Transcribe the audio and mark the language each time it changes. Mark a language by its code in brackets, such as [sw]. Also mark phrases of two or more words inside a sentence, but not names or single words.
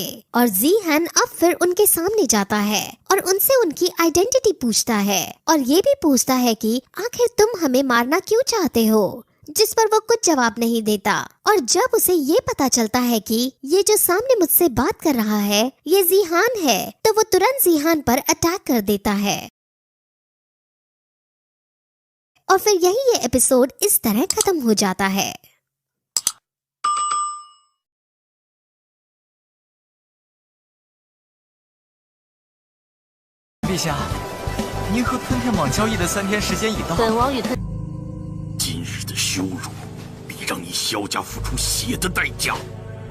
[hi] और जीहान अब फिर उनके सामने जाता है और उनसे उनकी आइडेंटिटी पूछता है और ये भी पूछता है कि आखिर तुम हमें मारना क्यों चाहते हो, जिस पर वो कुछ जवाब नहीं देता। और जब उसे ये पता चलता है कि ये जो सामने मुझसे बात कर रहा है ये जीहान है, तो वो तुरंत जीहान पर अटैक कर देता है। और फिर यही ये एपिसोड इस तरह खत्म हो जाता है। [zh] 陛下，您和吞天蟒交易的3天时间已到。本王与吞，今日的羞辱，必让你萧家付出血的代价。